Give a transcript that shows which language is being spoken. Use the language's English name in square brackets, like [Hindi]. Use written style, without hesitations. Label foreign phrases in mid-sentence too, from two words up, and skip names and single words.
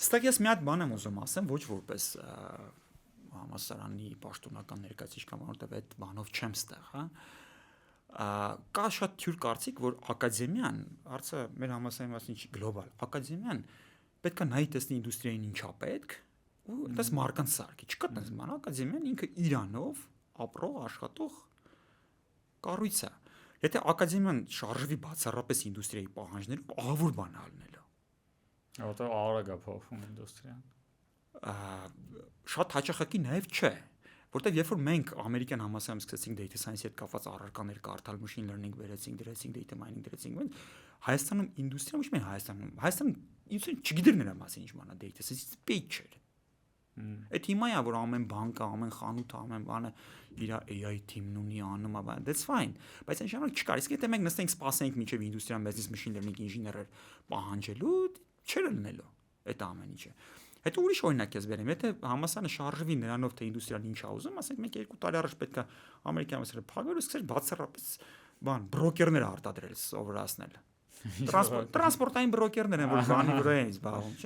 [Armenian] Ստեղ ես մի հատ բան եմ ուզում ասեմ, ոչ որպես համասարանի պաշտոնական ներկայացուցիչ կամ որտեղ այդ բանով չեմ ստեղ, հա։ Կա շատ թյուր կարծիք, որ ակադեմիան, հարցը մեր համասարանի մասին չի գլոբալ, ակադեմիան պետք է նայի տեսնի ինդուստրիային ինչա պետք, ու այդպես մարկանց սարքի, չկա տես բան, ակադեմիան ինքը իրանով ապրող, աշխատող կառույց է։ Եթե ակադեմիան շարժվի բացառապես ինդուստրիայի պահանջներով, ահավոր բան ալնելու։ Որտեղ արագ է փոխվում ինդուստրիան։ Շատ հաճախակի նաև չէ, որտեղ երբ որ մենք ամերիկյան համալսարանում սկսեցինք [English] data science- [Armenian] ի հետ կապված առարկաներ կարդալ, [English] machine learning [Armenian] վերեցինք, դրեցինք [English] data mining [Armenian] դրեցինք, Հայաստանում ինդուստրիան ոչ միայն Հայաստանում, Հայաստանը ինչ չգիտեր նրա մասին ինչ մանա [English] data science- [Armenian] ից պետք չէր։ Այդ հիմա է որ ամեն բանկը, ամեն խանութը, ամեն բանը իր AI թիմն ունի անում, բան, [English] that's fine, [Armenian] բայց այն ժամանակ չկար, իսկ եթե մենք նստենք սպասենք մինչև ինդուստրիան [English] business machine learning [Armenian] ինժեներներ պահանջելու, չէր լինելու այդ ամեն ինչը։ Հետո ուրիշ օրինակ ես բերեմ, եթե համասարանը շարժվի նրանով թե ինդուստրիան ինչ է ուզում, ասենք մենք 2 տարի առաջ պետք է ամերիկյան մասը փակել ու սկսել բացառապես բան բրոկերներ արտադրել, սովորացնել։ Տրանսպորտային բրոկերներ են, որ բանի վրա են զբաղվում, չէ՞։